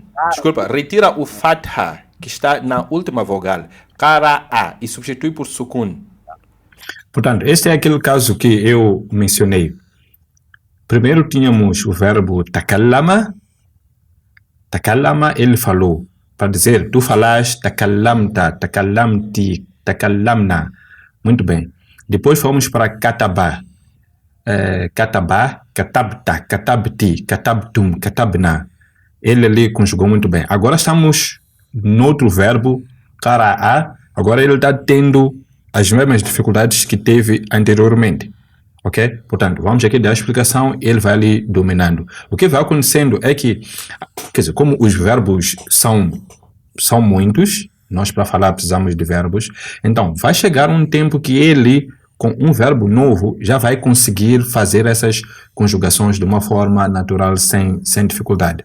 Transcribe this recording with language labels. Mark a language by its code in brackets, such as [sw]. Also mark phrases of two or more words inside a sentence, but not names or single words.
[pt] Desculpa, retira o fatha que está na última vogal. Cara a e substitui por sukun. Portanto, este é aquele caso que eu mencionei. Primeiro tínhamos o verbo takallama. Takallama, ele falou. Para dizer, tu falaste, [ar] تكلمتَ، تكلمتِ، تكلمنا. [pt] Muito bem. Depois fomos para kataba. [ar] كتب، كتبتَ، كتبتِ، كتبتم، كتبنا. [pt] Ele ali conjugou muito bem. Agora estamos no outro verbo, kara'a. Agora ele está tendo as mesmas dificuldades que teve anteriormente. Ok? Portanto, vamos aqui dar a explicação, ele vai ali dominando. O que vai acontecendo é que, quer dizer, como os verbos são muitos, nós para falar precisamos de verbos, então vai chegar um tempo que ele, com um verbo novo, já vai conseguir fazer essas conjugações de uma forma natural, sem dificuldade.